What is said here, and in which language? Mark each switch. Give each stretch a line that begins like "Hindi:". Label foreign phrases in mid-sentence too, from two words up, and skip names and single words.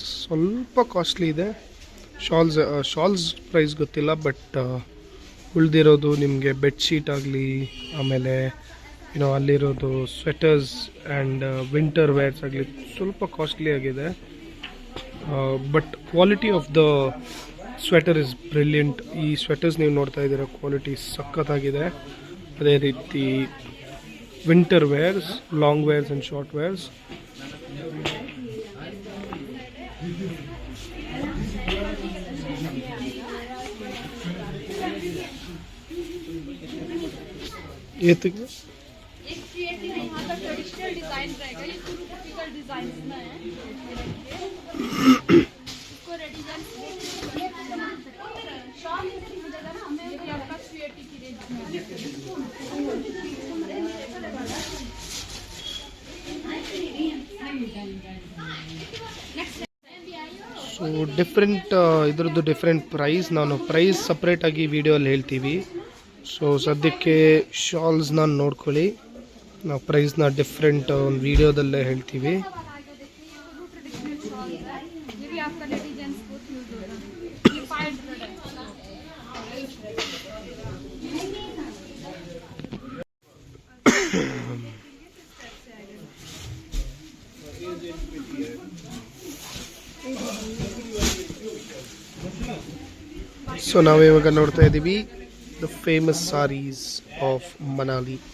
Kannada: ಸ್ವಲ್ಪ ಕಾಸ್ಟ್ಲಿ ಇದೆ
English: shawls price
Kannada: ಗೊತ್ತಿಲ್ಲ, ಬಟ್ ಉಳಿದಿರೋದು ನಿಮಗೆ ಬೆಡ್ಶೀಟ್ ಆಗಲಿ, ಆಮೇಲೆ ಅಲ್ಲಿರೋದು
English: sweaters and winter wears
Kannada: ಆಗಲಿ ಸ್ವಲ್ಪ ಕಾಸ್ಟ್ಲಿ ಆಗಿದೆ.
English: But quality of the sweater is brilliant.
Kannada: ಈ ಸ್ವೆಟರ್ಸ್ ನೀವು ನೋಡ್ತಾ ಇದ್ದೀರಾ, ಕ್ವಾಲಿಟಿ ಸಖತ್ತಾಗಿದೆ. ಅದೇ ರೀತಿ
English: winter wears, long wears and short wears.
Hindi: ये तो एक क्रिएटिव यहाँ का
English: traditional design
Hindi: रहेगा, ये
English: typical design
Hindi: में है। इसको रेडिजन शॉल मिलेगा ना हमें, ये आपका क्रिएटिव की रेंज में
Kannada: ಸೊ ಡಿಫ್ರೆಂಟ್ ಇದರದ್ದು ಡಿಫ್ರೆಂಟ್ ಪ್ರೈಸ್. ನಾನು ಪ್ರೈಸ್ ಸಪ್ರೇಟಾಗಿ ವಿಡಿಯೋಲ್ಲಿ ಹೇಳ್ತೀವಿ. ಸೊ ಸದ್ಯಕ್ಕೆ ಶಾಲ್ಸ್ನ ನೋಡ್ಕೊಳ್ಳಿ, ನಾವು ಪ್ರೈಸ್ನ ಡಿಫ್ರೆಂಟ್ ಒಂದು ವಿಡಿಯೋದಲ್ಲೇ ಹೇಳ್ತೀವಿ.
Hindi: भी आपका नेटिजन्स बहुत यूज होगा ये 500 है
Kannada: ಸೊ ನಾವಿವಾಗ ನೋಡ್ತಾ ಇದ್ದೀವಿ
English: the famous sarees of Manali.